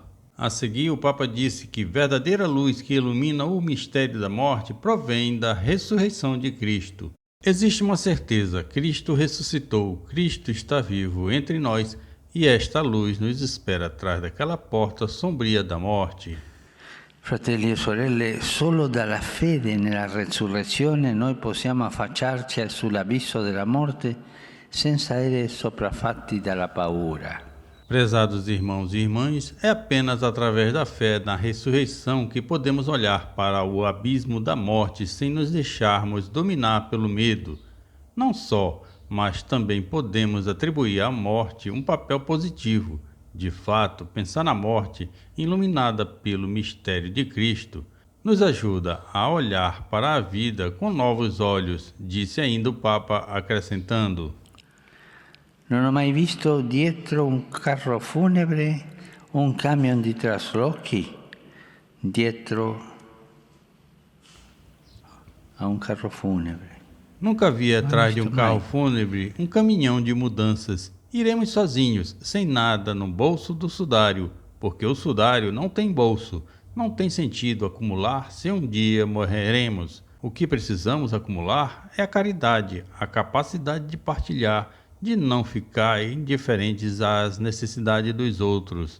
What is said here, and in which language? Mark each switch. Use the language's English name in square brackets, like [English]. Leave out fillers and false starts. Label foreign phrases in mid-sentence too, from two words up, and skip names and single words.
[Portuguese] A seguir, o Papa disse que verdadeira luz que ilumina o mistério da morte provém da ressurreição de Cristo. Existe uma certeza, Cristo ressuscitou, Cristo está vivo entre nós e esta luz nos espera atrás daquela porta sombria da morte. [Italian] Fratelli e sorelle, solo dalla fede nella resurrezione noi possiamo affacciarci sull'abisso della morte senza essere sopraffatti dalla paura. [Portuguese] Prezados irmãos e irmãs, é apenas através da fé na ressurreição que podemos olhar para o abismo da morte sem nos deixarmos dominar pelo medo. Não só, mas também podemos atribuir à morte um papel positivo. De fato, pensar na morte, iluminada pelo mistério de Cristo, nos ajuda a olhar para a vida com novos olhos, disse ainda o Papa, acrescentando: [Italian] Non ho mai visto dietro un carro funebre un camion di traslochi dietro a un carro funebre. [Portuguese] Nunca vi atrás de um carro fúnebre um caminhão de mudanças. Iremos sozinhos, sem nada no bolso do sudário, porque o sudário não tem bolso. Não tem sentido acumular se um dia morreremos. O que precisamos acumular é a caridade, a capacidade de partilhar, de não ficar indiferentes às necessidades dos outros.